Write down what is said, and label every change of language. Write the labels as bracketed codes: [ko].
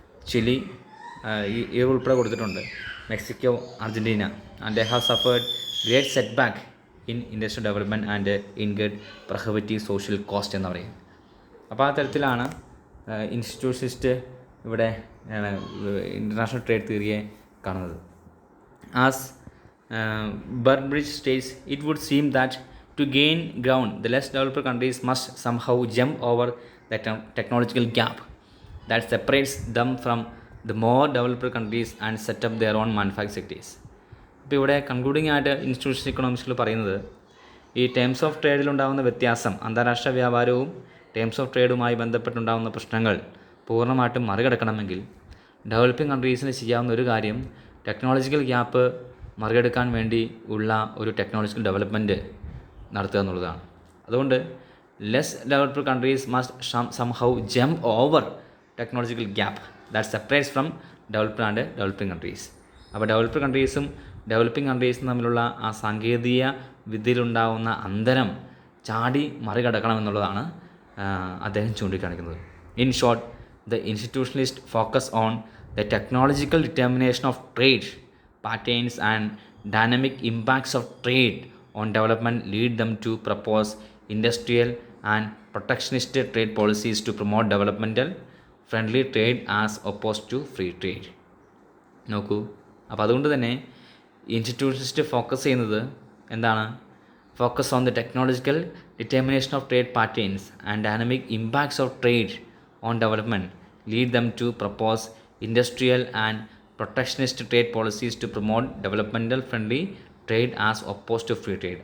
[ml] Chile ഈ ഉൾപ്പെടെ കൊടുത്തിട്ടുണ്ട്, Mexico, Argentina. [en] and they have suffered great setback in industrial development and incurred prohibitive social cost [ml] എന്ന് പറയും. അപ്പോൾ ആ തരത്തിലാണ് ഇൻസ്റ്റിറ്റ്യൂഷനിസ്റ്റ് ഇവിടെ ഇൻ്റർനാഷണൽ ട്രേഡ് തിയറിയെ കാണുന്നത്. [en] As Burbridge states, it would seem that to gain ground, the less developed countries must somehow jump over the technological gap that separates them from the more developed countries and set up their own manufacturing sectors. [ml] ഇപ്പോൾ ഇവിടെ concluding ആയിട്ട് institution ഇക്കണോമിക്സിൽ പറയുന്നത്, ഈ terms of ട്രേഡിലുണ്ടാകുന്ന വ്യത്യാസം, അന്താരാഷ്ട്ര വ്യാപാരവും terms of ട്രേഡുമായി ബന്ധപ്പെട്ടുണ്ടാകുന്ന പ്രശ്നങ്ങൾ പൂർണ്ണമായിട്ടും മറികടക്കണമെങ്കിൽ ഡെവലപ്പിംഗ് കൺട്രീസിന് ചെയ്യാവുന്ന ഒരു കാര്യം ടെക്നോളജിക്കൽ ഗ്യാപ്പ് മറികടക്കാൻ വേണ്ടി ഉള്ള ഒരു ടെക്നോളജിക്കൽ ഡെവലപ്മെൻറ്റ് നടത്തുക എന്നുള്ളതാണ്. [en] അതുകൊണ്ട് less developed countries must somehow jump over technological gap that separates from developed and developing countries. [ml] അപ്പോൾ ഡെവലപ്ഡ് കൺട്രീസും ഡെവലപ്പിംഗ് കൺട്രീസും തമ്മിലുള്ള ആ സാങ്കേതിക വിദ്യയിലുണ്ടാകുന്ന അന്തരം ചാടി മറികടക്കണമെന്നുള്ളതാണ് അദ്ദേഹം ചൂണ്ടിക്കാണിക്കുന്നത്. [en] In short, the institutionalist focus on the technological determination of trade patterns and dynamic impacts of trade on development lead them to propose industrial and protectionist trade policies to promote developmental friendly trade as opposed to free trade. [ml] നോക്കൂ, അപ്പോൾ അതുകൊണ്ട് തന്നെ ഇൻസ്റ്റിറ്റ്യൂഷനിസ്റ്റ് focus ചെയ്യുന്നത് എന്താണ്? [en] Focus on the technological determination of trade patterns and dynamic impacts of trade on development lead them to propose industrial and protectionist trade policies to promote developmental friendly trade as oppose to free trade.